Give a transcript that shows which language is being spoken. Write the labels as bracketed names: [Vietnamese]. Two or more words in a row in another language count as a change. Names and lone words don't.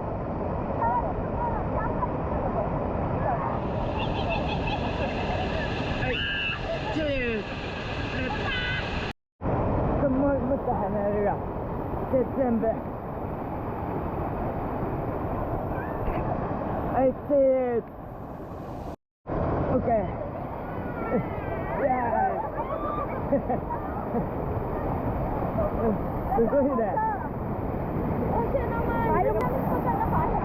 [Japanese] もっと離れるよ。で、全部。はい、チーズ。オッケー。いやー。すごいね。 [Filipino] O siya naman. Ayaw namin punta na pa.